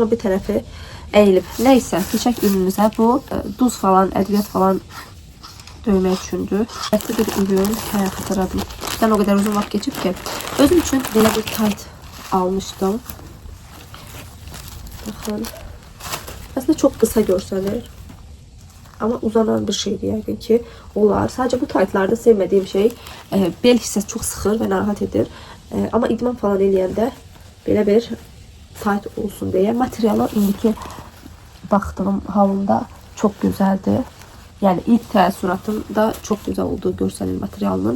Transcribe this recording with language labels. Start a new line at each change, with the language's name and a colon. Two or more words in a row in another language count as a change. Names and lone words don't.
Azerbaijani: Ama bir tərəfi əyilib. Neyse. Keçək ürünümüzə. Bu duz falan, ədviyyat falan döymək üçündür. Ətli bir ürün. Xatırladım.
Turkish: Ben o kadar uzun
Azerbaijani: vaxt geçib ki. Özüm üçün belə bir tayt almışdım. Baxın.
Turkish: Aslında çok kısa görsəlir.
Azerbaijani: Ama uzanan bir şeydir yəqin ki, olar. Sadəcə bu taytlarda sevmediğim şey bel hissəsi çox sıxır və narahat edir. Amma idman falan eləyəndə belə bir tayt olsun deyə. Materialı indiki baxdığım halında çox gözəldir. Yəni ilk təəssüratımda çox gözəl olduğu görsəlir materialının.